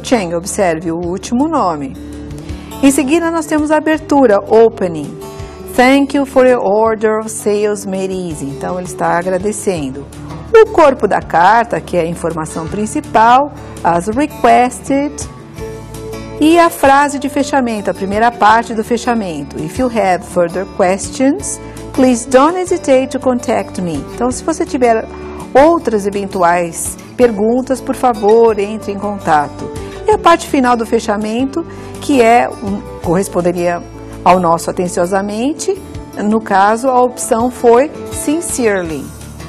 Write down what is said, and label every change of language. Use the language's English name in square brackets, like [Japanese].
[Portuguese] Cheng, observe o último nome. Em seguida, nós temos a abertura, Opening. [English] Thank you for your order of sales made easy. [Portuguese] Então, ele está agradecendo. O O corpo da carta, que é a informação principal, [English] as requested, [Portuguese] e a frase de fechamento, a primeira parte do fechamento. [English] If you have further questions, please don't hesitate to contact me. [Portuguese] Então, se você tiver outras eventuais perguntas, por favor, entre em contato. E a parte final do fechamento, que corresponderia ao nosso atenciosamente, no caso, a opção foi sincerely.